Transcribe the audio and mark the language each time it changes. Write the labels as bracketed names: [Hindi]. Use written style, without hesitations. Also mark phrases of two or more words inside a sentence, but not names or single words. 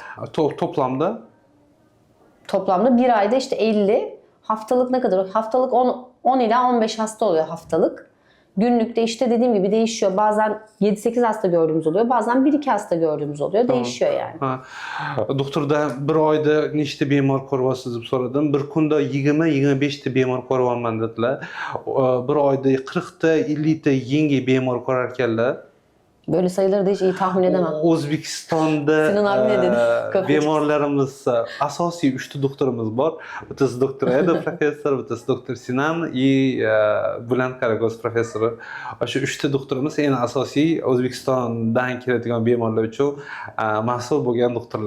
[Turkish] Toplamda? Toplamda bir ayda işte 50. Haftalık ne kadar? Haftalık 10 ila 15 hasta oluyor haftalık. Günlükte işte dediğim gibi değişiyor. Bazen 7-8 hasta gördüğümüz oluyor. Bazen 1-2 hasta gördüğümüz oluyor. Tamam. Değişiyor yani. [Uzbek] Doktorda bir oyda nechta bemor ko'ryapsiz deb so'radim. Bir kunda 20-25 ta bemor ko'ryapman dedilar. Bir oyda 40 ta 50 ta yangi bemor ko'rar ekanlar. [Turkish] Böyle sayıları da hiç iyi tahmin edemem. [Uzbek] O'zbekistonda bemorlarimiz asosiy 3 ta doktorimiz bor. Bittasi doktor Eda professor, bittasi doktor Sinan va Bülent Karagöz professori. Shu 3 ta doktorimiz eng asosiy O'zbekistondan keladigan bemorlar uchun mas'ul bo'lgan doktorlar.